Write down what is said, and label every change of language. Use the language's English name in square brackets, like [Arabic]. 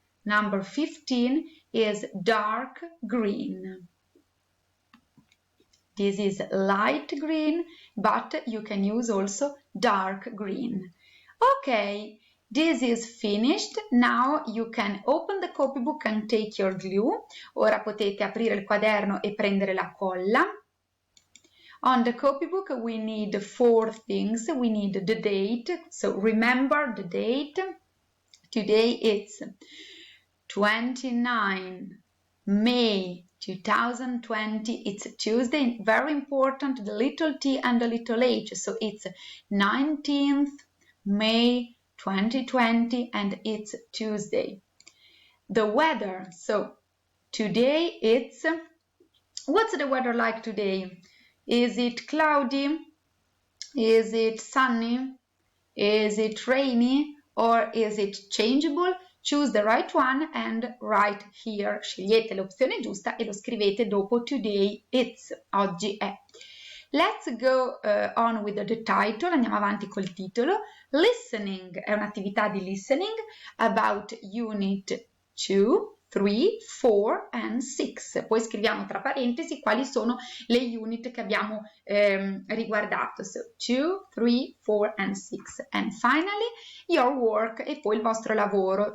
[English] Number 15 is dark green. This is light green, but you can use also dark green. Okay, this is finished. Now you can open the copybook and take your glue. [Italian] Ora potete aprire il quaderno e prendere la colla. [English] On the copybook we need 4 things. We need the date, so remember the date. Today it's 29 May 2020. It's Tuesday, very important, the little t and the little h, so it's 19th May 2020 and it's Tuesday. The weather, so today it's, what's the weather like today? Is it cloudy? Is it sunny? Is it rainy? Or is it changeable? Choose the right one and write here. [Italian] Scegliete l'opzione giusta e lo scrivete dopo [English] today it's, [Italian] oggi è. [English] Let's go on with the title. [Italian] Andiamo avanti col titolo. Listening è un'attività di listening [English] about unit 2, 3, 4 and 6. [Italian] Poi scriviamo tra parentesi quali sono le unit che abbiamo riguardato. [English] So 2, 3, 4 and 6. And finally your work [Italian] e poi il vostro lavoro.